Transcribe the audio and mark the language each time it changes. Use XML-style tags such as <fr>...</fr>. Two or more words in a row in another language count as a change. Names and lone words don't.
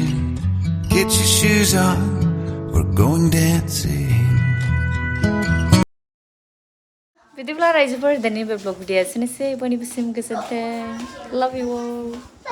<en>Get your shoes on, we're going dancing.</en> <brx>बिदिब्ला रायजोफोर दिनैनि बे ब्लग भिडिअ'आ एसेनोसै बयनिबोसिम गोजोन्थों</brx> <en>love you all</en>